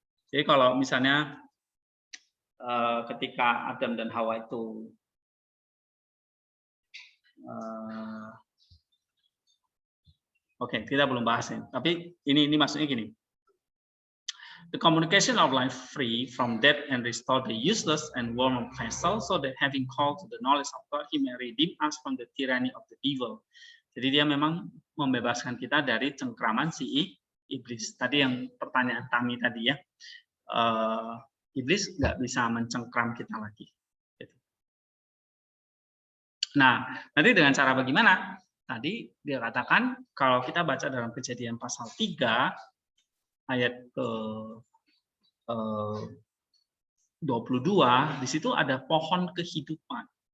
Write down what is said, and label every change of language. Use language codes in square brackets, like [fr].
[id] Jadi kalau misalnya ketika Adam dan Hawa itu oke, kita belum bahas ya. Tapi ini maksudnya gini. [en] The communication of life free from death and restore the useless and worn vessel, so that having called to the knowledge of God, He may redeem us from the tyranny of the evil. [id] Jadi dia memang membebaskan kita dari cengkraman si iblis. Tadi yang pertanyaan Tami tadi ya, iblis nggak bisa mencengkram kita lagi. Nah, nanti dengan cara bagaimana? Tadi dia katakan kalau kita baca dalam Kejadian pasal 3 ayat ke 22, di situ ada pohon kehidupan.